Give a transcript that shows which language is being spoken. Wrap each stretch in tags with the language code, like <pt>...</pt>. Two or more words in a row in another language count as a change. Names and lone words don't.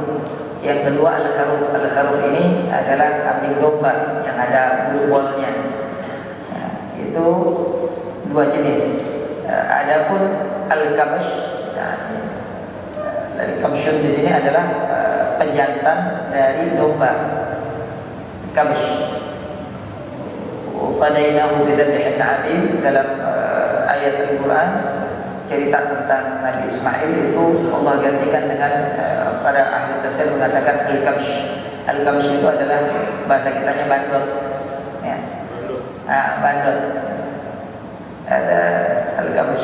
<id>Yang kedua al-kharuf ini adalah kambing domba yang ada bulu-bolnya ya, itu dua jenis. Adapun al-kabsh, dari kabshun di sini adalah pejantan dari domba. Kabsh.</id> <ar>فديناه بذبح عظيم,</ar> <id>dalam ayat Al-Qur'an cerita tentang Nabi Ismail itu Allah gantikan dengan para ahli tafsir mengatakan al-kabsh. Al-kabsh itu adalah bahasa kitanya bandot ya. Bandot. Ada al-kabsh.</id>